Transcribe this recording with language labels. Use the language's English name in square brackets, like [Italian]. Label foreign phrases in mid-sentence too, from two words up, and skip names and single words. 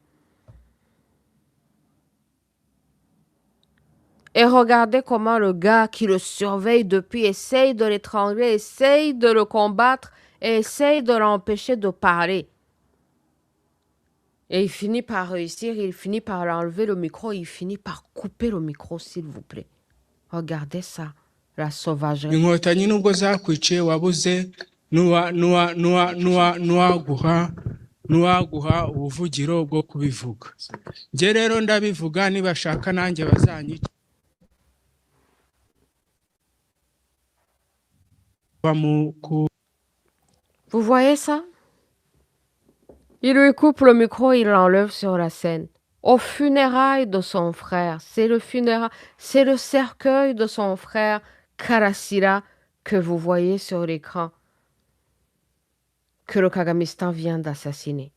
[French] Et regardez comment le gars qui le surveille depuis essaye de l'étrangler, essaye de le combattre et essaye de l'empêcher de parler. Et il finit par réussir, il finit par enlever le micro, il finit par couper le micro, s'il vous plaît. Regardez ça, la sauvagerie. [Kinyarwanda] inkotanyi nubwo zakwiciye wabuze n'uwaguha ubuvugiro bwo kubivuga. Njye rero ndabivuga, nibashaka nanjye bazanyica. [French] Vous voyez ça? Il lui coupe le micro, il l'enlève sur la scène. Aux funérailles de son frère, c'est le cercueil de son frère Karasira que vous voyez sur l'écran, que le Kagamistan vient d'assassiner.